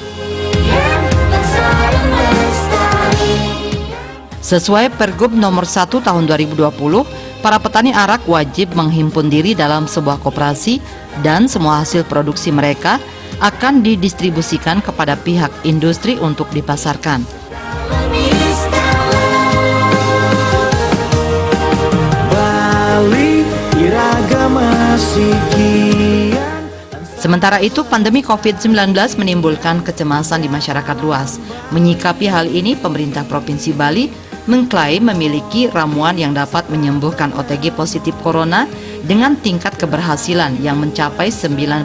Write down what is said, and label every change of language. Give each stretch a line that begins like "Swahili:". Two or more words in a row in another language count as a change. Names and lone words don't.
Indonesian: Sesuai Pergub nomor 1 tahun 2020, para petani arak wajib menghimpun diri dalam sebuah koperasi dan semua hasil produksi mereka akan didistribusikan kepada pihak industri untuk dipasarkan.
Balinese: Bali, iragama sikian.
Indonesian: Sementara itu, pandemi COVID-19 menimbulkan kecemasan di masyarakat luas. Menyikapi hal ini, pemerintah Provinsi Bali mengklaim memiliki ramuan yang dapat menyembuhkan OTG positif corona dengan tingkat keberhasilan yang mencapai 90%.